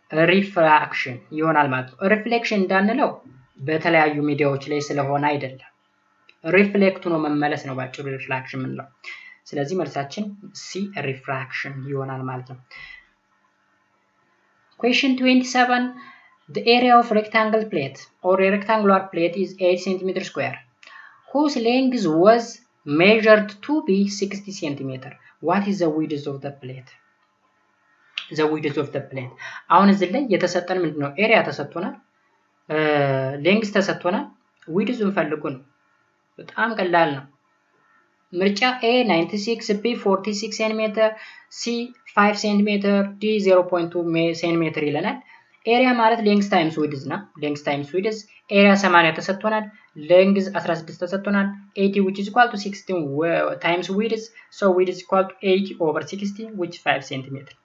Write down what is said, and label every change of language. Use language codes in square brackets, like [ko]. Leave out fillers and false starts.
[am] ሪፍራክሽን ይሆናል ማለት ነው። ሪፍሌክሽን እንዳንለው በተለያዩ ሚዲያዎች ላይ ስለሆነ አይደለም። ሪፍሌክቱ ነው መመለስ ነው ባጭሩ ሪፍራክሽን ምንለው። ስለዚህ መልሳችን ሲ ሪፍራክሽን ይሆናል ማለት ነው። Question 27. [en] The area of rectangle plate or a rectangular plate is 8 cm square, whose length was measured to be 60 cm. What is the width of the plate? The width of the plate. [am] አሁን እዚህ ላይ የተሰጠን ምንድነው? ኤሪያ ተሰጥቶናል፣ ሌንግዝ ተሰጥቶናል፣ ዊድዙን ፈልጉ ነው። በጣም ቀላል ነው። ምርጫ A 96 B 46 cm C 5 cm D 0.2 cm ይለናል። ኤሪያ ማለት ሌንግዝ ታይምስ ዊድዝ ነው። ሌንግዝ ታይምስ ዊድዝ ኤሪያ 80 ተሰጥቶናል፣ ሌንግዝ 16 ተሰጥቶናል። [en] 80 which is equal to 16 times width, so width is equal to 80 over 60 which 5 cm.